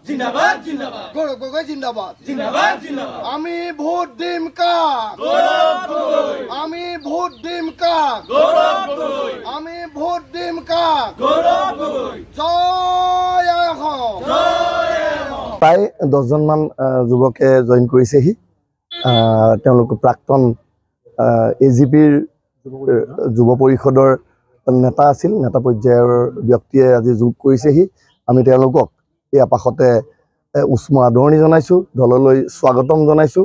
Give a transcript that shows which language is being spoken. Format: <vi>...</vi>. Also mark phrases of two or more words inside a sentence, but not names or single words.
<hi>जिंदाबाद जिंदाबाद गौरव गगৈ जिंदाबाद जिंदाबाद जिंदाबाद</hi> <as>আমি ভোট দিম কা गौरव गगৈ আমি ভোট দিম কা गौरव गगৈ আমি ভোট দিম কা गौरव गगৈ</as> <hi>जय हो जय हो।</hi> <as>প্ৰায় 10জনমান যুৱকে জইন কৰিছেহি। তেওঁলোক প্ৰাক্তন AGPৰ যুৱ পৰিষদৰ নেতা আছিল, নেতা পৰ্যায়ৰ ব্যক্তিয়ে আজি যোগ কৰিছেহি। আমি তেওঁলোকক এই আপাশতে উষ্ম আদৰণি জনাইছোঁ, দললৈ স্বাগতম জনাইছোঁ।</as>